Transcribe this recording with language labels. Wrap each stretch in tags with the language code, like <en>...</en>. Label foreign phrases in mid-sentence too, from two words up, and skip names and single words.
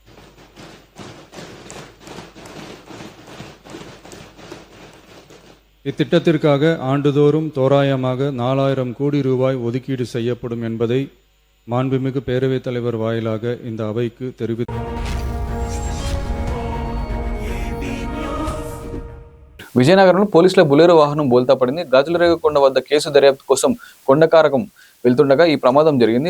<ta>இத்திட்டத்திற்காக ஆண்டுதோறும் தோராயமாக 4000 கோடி ரூபாய் ஒதுக்கீடு செய்யப்படும் என்பதை மாண்புமிகு பேரவைத் தலைவர் வாயிலாக இந்த அவைக்கு தெரிவித்தார்.</ta> <te>విజయనగరంలో పోలీసుల బులెరో వాహనం బోల్తా పడింది. గాజులరేగకొండ వద్ద కేసు దర్యాప్తు కోసం కొండకారకం వెళ్తుండగా ఈ ప్రమాదం జరిగింది.</te>